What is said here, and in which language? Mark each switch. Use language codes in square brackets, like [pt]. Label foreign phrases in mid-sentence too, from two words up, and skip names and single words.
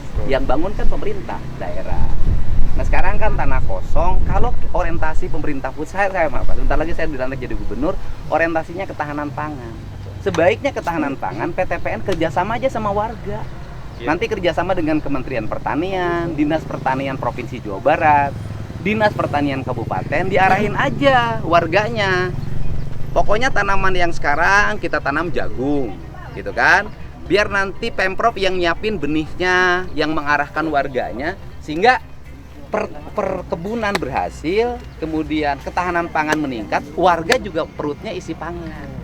[id] Yang bangun kan pemerintah daerah. Nah sekarang kan tanah kosong. Kalau orientasi pemerintah pusat, saya maaf Pak, sebentar lagi saya dilantik jadi gubernur, orientasinya ketahanan pangan. Sebaiknya ketahanan pangan PTPN kerjasama aja sama warga. Nanti kerjasama dengan Kementerian Pertanian, Dinas Pertanian Provinsi Jawa Barat, Dinas Pertanian Kabupaten, diarahin aja warganya. Pokoknya tanaman yang sekarang kita tanam jagung, gitu kan? Biar nanti Pemprov yang nyiapin benihnya, yang mengarahkan warganya, sehingga perkebunan berhasil, kemudian ketahanan pangan meningkat, warga juga perutnya isi pangan.